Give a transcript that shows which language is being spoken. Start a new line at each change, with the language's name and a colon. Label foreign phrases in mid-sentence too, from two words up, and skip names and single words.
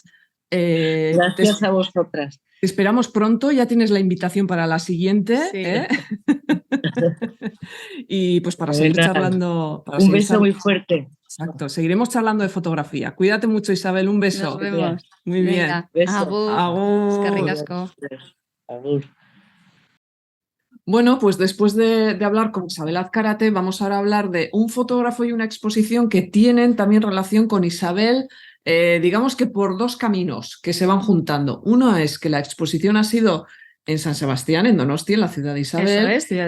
Spanish: Gracias a vosotras. Te esperamos pronto, ya tienes la invitación para la siguiente. Sí. Y pues para seguir Venga, charlando. Para un seguir beso muy fuerte. Exacto, seguiremos charlando de fotografía. Cuídate mucho, Isabel, un beso. Nos vemos. Muy bien. Venga, Beso.
Basque: agur. Agur. Eskerrik asko. Agur.
Spanish: Bueno, pues después de hablar con Isabel Azcárate, vamos ahora a hablar de un fotógrafo y una exposición que tienen también relación con Isabel, digamos que por dos caminos que se van juntando. Uno es que la exposición ha sido en San Sebastián, en Donosti, en la ciudad de Isabel, Eso es, ciudad de